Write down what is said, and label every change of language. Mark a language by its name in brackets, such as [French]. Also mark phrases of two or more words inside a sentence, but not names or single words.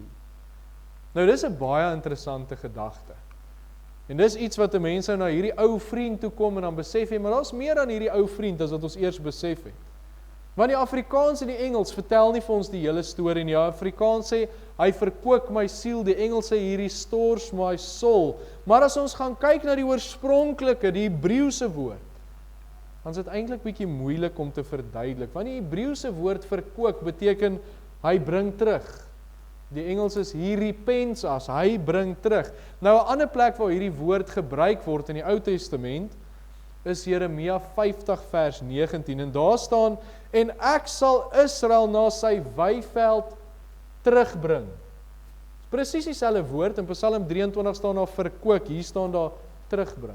[Afrikaans] Nou dis 'n baie interessante gedagte. En dis iets wat 'n mens nou na hierdie ou vriend toe kom en dan besef jy, maar daar's meer aan hierdie ou vriend as wat ons eers besef het. Want die Afrikaans en die Engels vertel nie vir ons die hele storie nie. Die Afrikaans sê, hy verkoop my siel, die Engels sê, [English] he restores my soul. [Afrikaans] Maar as ons gaan kyk na die oorspronklike, die Hebreëse woord, dan is dit eintlik bietjie moeilik om te verduidelik, want die Hebreëse woord verkoop beteken, hy bring terug. Die Engels is, [English] he repents us, [Afrikaans] hy bring terug. Nou, 'n ander plek waar hierdie woord gebruik word in die Ou Testament, is Jeremia 50 vers 19, en daar staan, en ek sal Israel na sy weiveld terugbring. Presies dieselfde woord, in Psalm 23 staan daar verkoop, hier staan daar terugbring.